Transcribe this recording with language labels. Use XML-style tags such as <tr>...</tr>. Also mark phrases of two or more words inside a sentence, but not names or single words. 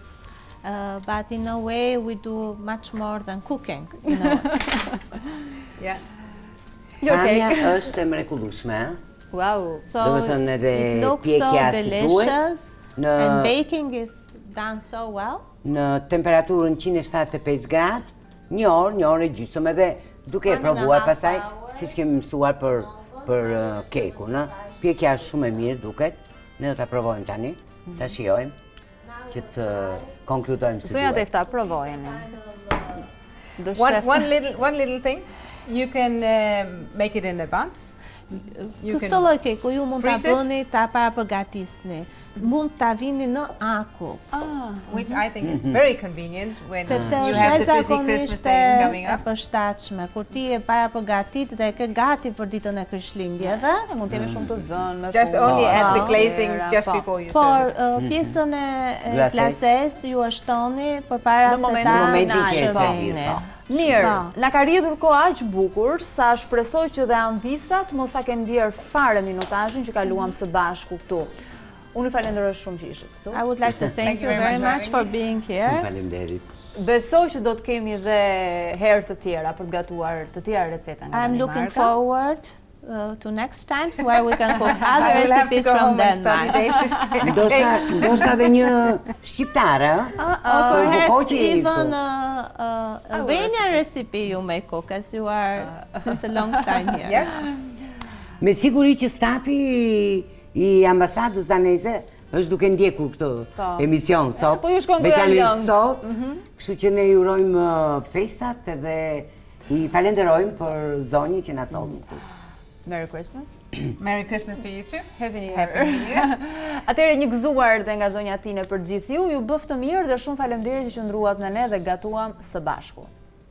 <en>But in a way we do much more than cooking, you know. Yeah.</en> <sq>Pamja është e mrekullueshme.</sq> <en>Wow. So</en> <sq>Do të thënë edhe</sq> <en>it looks so</en> <sq>pjekja si</sq> <en>delicious</en> <sq>duhet,</sq> <en>and baking is done so well.</en> <sq>Në temperaturën 175 gradë, një orë e gjysmë, edhe duke e</sq> <en>1.5</en> <sq>provuar pasaj,</sq> <en>hour.</en> <sq>siç kemi mësuar për kekun, ë. Pjekja është shumë e mirë duket. Ne do ta provojmë tani, ta shijojmë që të konkludojmë si Zonja duhet. Tefta, provojeni. Do</sq> <en>One</en> <sq>shef.</sq> <en>little thing, you can make it in advance.</en> <sq>Këtë lloj keku ju mund ta</sq> <en>freeze it?</en> <sq>bëni, ta para përgatisni. Mund ta vini në akull.</sq> <en>Which I think is very convenient when</en> <sq>Sepse</sq> <en>you</en> <sq>është</sq> <en>have the busy Christmas</en> <sq>zakonisht</sq> <en>days coming</en> <sq>e</sq> <en>up.</en> <sq>përshtatshme. Kur ti e para përgatit dhe e ke gati për ditën e Krishtlindjeve, Mund të jemi shumë të zënë me</sq> <en>Just only add the glazing just before you</en> <sq>por</sq> <en>serve it.</en> <sq>pjesën e glases ju e shtoni përpara se ta momentin që e shërveni. servir, Mirë, na ka rritur kohë aq bukur sa shpresoj që dhe anvisat mos ta kenë ndier fare minutazhin që kaluam së bashku këtu. Unë falenderoj shumë që ishit këtu.</sq> <en>I would like to thank you very much for being</en> <sq>Shumë</sq> <en>here.</en> <sq>faleminderit. Besoj që do të kemi dhe herë të tjera për të gatuar të tjera receta nga</sq> <en>I'm looking</en> <sq>Danimarka.</sq> <en>forward to next times where we can cook other I will have to recipes go from home and study Denmark. Danish.</en> <sq>Ndoshta edhe një shqiptare,</sq> <en>Or perhaps Bukoqi even</en> <sq>kështu.</sq> <en>Albanian recipe you may cook as you are since a long time here. Yes.</en> <sq>Me siguri që stafi i ambasadës daneze është duke ndjekur këtë emision sot. Po ju shkon goja veçanërisht lëng. sot. Kështu që ne ju urojmë festat edhe i falenderojmë për zonjën që na solli.</sq> <en>Merry Christmas. Merry Christmas to you too. Happy New Happy Year. New Year.</en> <sq>Atëherë një gëzuar dhe nga zonja Tine për gjithë ju bëft të mirë dhe shumë faleminderit që qëndruat me ne dhe gatuam së bashku.</sq>